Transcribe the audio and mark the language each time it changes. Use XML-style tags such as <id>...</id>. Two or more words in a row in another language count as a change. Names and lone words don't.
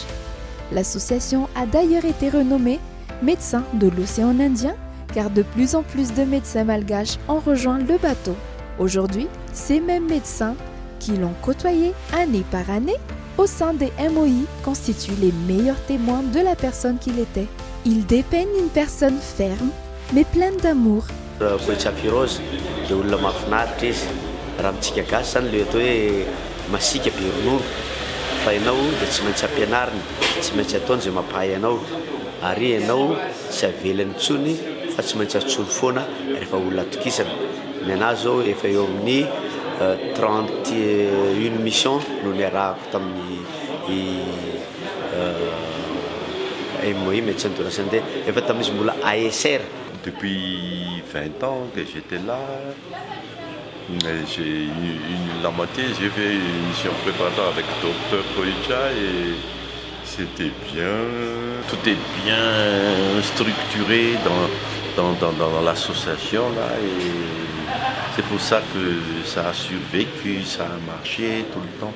<fr>L'association a d'ailleurs été renommée Médecins de l'Océan Indien car de plus en plus de médecins malgaches ont rejoint le bateau. Aujourd'hui, ces mêmes médecins qui l'ont côtoyé année par année au sein des MOI constituent les meilleurs témoins de la personne qu'il était. Ils dépeignent une personne ferme mais pleine d'amour.</fr> <mg>Kocha Firoz dia olona mahafinaritra izy. Raha amintsika gasy zany le atao hoe masika be ronono. Fa ianao dia tsy maintsy ampianarina, tsy maintsy ataony izay mampahay anao. Ary ianao tsy avelany intsony fa tsy maintsy atsono foana rehefa olona atokisana. Ny anazy zao efa eo amin'ny 31 mission no niarahako tamin'ny MOI Médecins de l'Océan Indien efa tamin'izy mbola ASR.</mg> <fr>Depuis 20 ans que j'étais là, la moitié, j'ai fait une mission préparatoire avec le docteur Kocha et c'était bien. Tout est bien structuré dans l'association là et c'est pour ça que ça a survécu, ça a marché tout le temps.</fr>